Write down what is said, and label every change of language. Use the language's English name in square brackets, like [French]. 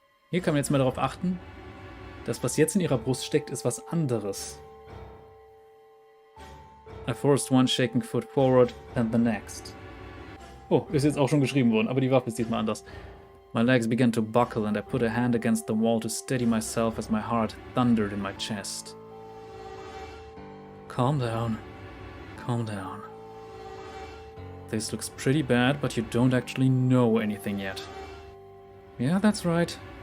[German] Hier kann man jetzt mal darauf achten, das, was jetzt in ihrer Brust steckt, ist was anderes. [English] I forced one shaking foot forward, then the next. [German] Oh, ist jetzt auch schon geschrieben worden, aber die Waffe ist diesmal anders. [English] My legs began to buckle and I put a hand against the wall to steady myself as my heart thundered in my chest. Calm down. Calm down. This looks pretty bad, but you don't actually know anything yet. Yeah, that's right.